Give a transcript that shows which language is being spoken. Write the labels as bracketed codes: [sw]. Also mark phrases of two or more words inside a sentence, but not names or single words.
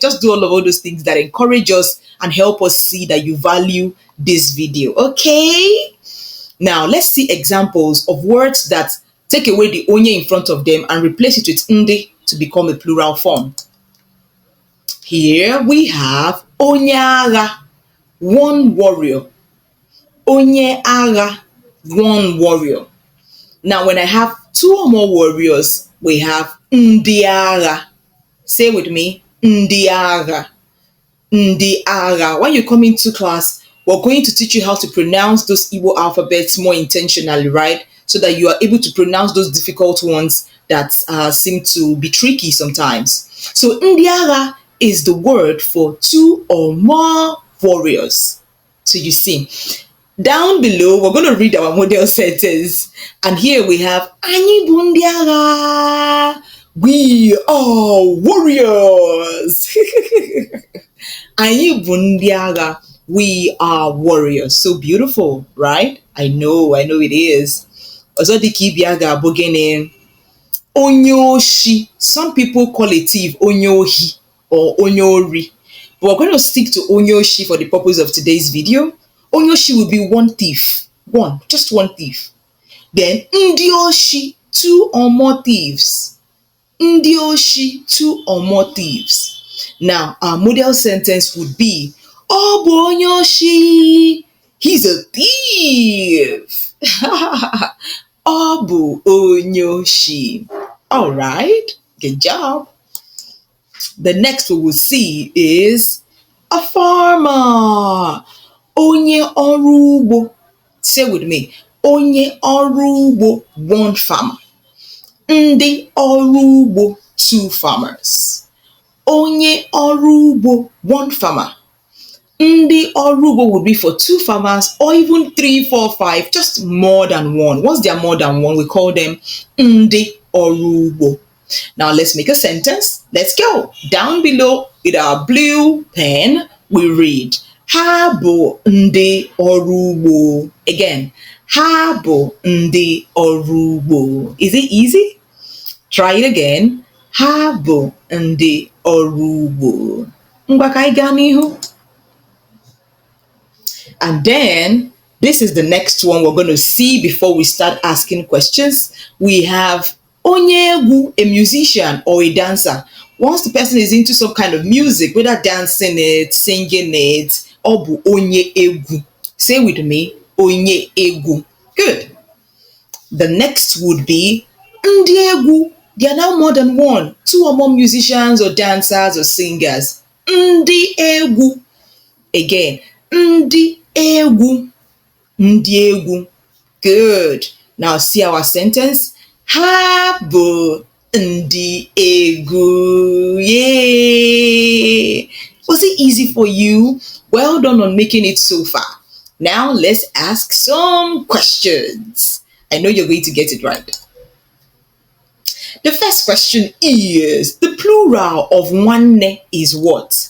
[en] Just do all those things that encourage us and help us see that you value this video, okay? Now, let's see examples of words that take away the onye in front of them and replace it with ndi to become a plural form. Here we have [ig] onye agha, [en] one warrior. [ig] Onye agha, [en] one warrior. Now, when I have two or more warriors, we have [ig] ndị agha. [en] Say with me, [ig] ndị agha. Ndị agha. [en] When you come into class, we're going to teach you how to pronounce those Igbo alphabets more intentionally, right? So that you are able to pronounce those difficult ones that seem to be tricky sometimes. So [ig] ndị agha [en] is the word for two or more warriors. So you see, down below, we're going to read our model sentence. And here we have, [ig] Anyị bụ ndị agha. [en] We are warriors. [ig] Anyị bụ ndị agha. [en] We are warriors. So beautiful, right? I know it is. [ig] Ọzọ dị ka ibe ya ga-abụ gịnị? Onye oshi. [en] Some people call a thief [ig] onye ohi [en] or [ig] onye ori. [en] But we're going to stick to [ig] onye oshi [en] for the purpose of today's video. [ig] Onye oshi [en] will be one thief. One, just one thief. Then [ig] ndị oshi, [en] two or more thieves. [ig] Ndị oshi, [en] two or more thieves. Now, our model sentence would be, [ig] ọ bụ onye oshi. [en] He's a thief. [ig] Ọ bụ onye oshi. [en] All right, good job. The next we will see is a farmer. [ig] Onye ọrụ ugbo. [en] Say with me. [ig] Onye ọrụ ugbo, [en] one farmer. [ig] Ndị ọrụ ugbo, [en] two farmers. [ig] Onye ọrụ ugbo, [en] one farmer. [ig] Ndị ọrụ ugbo [en] would be for two farmers or even 3, 4, 5, just more than one. Once they are more than one, we call them [ig] ndị ọrụ ugbo. [en] Now let's make a sentence. Let's go. Down below with our blue pen, we read, [ig] ha bụ ndị ọrụ ugbo. Again, ha bụ ndị ọrụ ugbo. [en] Is it easy? Try it again. [ig] Ha bụ ndị ọrụ ugbo. Ngwa ka anyị gaa n'ihu. [en] And then This is the next one we're going to see before we start asking questions. We have Onyegu, a musician or a dancer. Once the person is into some kind of music, whether dancing it, singing it, [ig] obu onye egu. [en] Say with me, [ig] onye egu. [en] Good. The next would be [ig] ndi egu. [en] There are now more than one, two or more musicians or dancers or singers. [ig] Ndi egu. Again, ndi egu. Ndị egwu. [en] Good. Now see our sentence. [ig] Ha bụ ndị egwu. [en] Yay! Was it easy for you? Well done on making it so far. Now let's ask some questions. I know you're going to get it right. The first question is, the plural of nwanne is what?